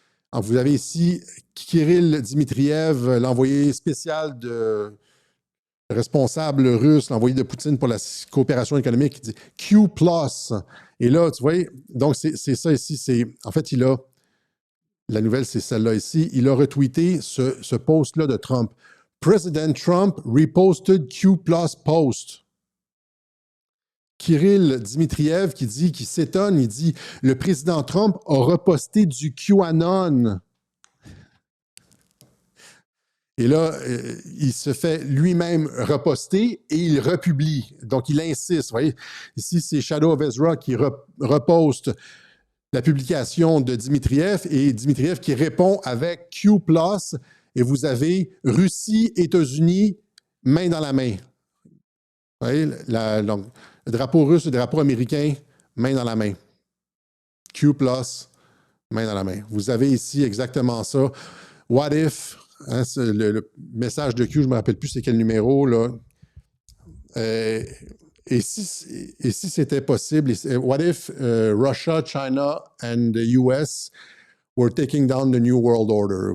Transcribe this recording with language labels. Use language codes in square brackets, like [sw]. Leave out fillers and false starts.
[fr] Alors, vous avez ici Kirill Dmitriev, l'envoyé spécial de responsable russe, l'envoyé de Poutine pour la coopération économique, qui dit Q+. Et là, tu vois, donc c'est ça ici. En fait, la nouvelle, c'est celle-là ici. Il a retweeté ce post-là de Trump. [en] President Trump reposted Q+ post. [fr] Kirill Dmitriev qui s'étonne, il dit « Le président Trump a reposté du QAnon. » Et là, il se fait lui-même reposter et il republie. Donc, il insiste. Vous voyez, ici, c'est Shadow of Ezra qui reposte la publication de Dmitriev et Dmitriev qui répond avec Q+. Et vous avez Russie, États-Unis, main dans la main. Vous voyez, donc, le drapeau russe, le drapeau américain, main dans la main. Q+, main dans la main. Vous avez ici exactement ça. [en] What if, [fr] hein, le message de Q, je ne me rappelle plus c'est quel numéro, là. Et si c'était possible, [en] what if Russia, China and the US were taking down the New World Order?